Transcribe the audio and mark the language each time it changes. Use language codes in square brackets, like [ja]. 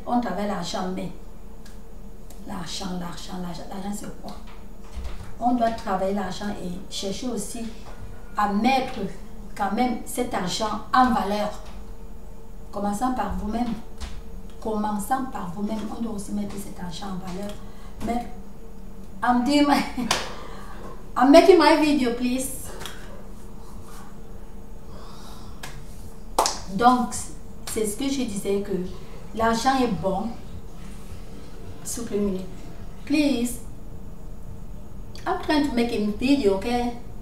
[fr] On travaille l'argent, mais l'argent, c'est quoi? On doit travailler l'argent et chercher aussi à mettre quand même cet argent en valeur. Commençant par vous-même. Commençant par vous-même. On doit aussi mettre cet argent en valeur. Mais [en] I'm making my video, please. [fr] Donc, c'est ce que je disais, que l'argent est bon. S'il vous plaît, please. [en] I'm trying to make a video, okay?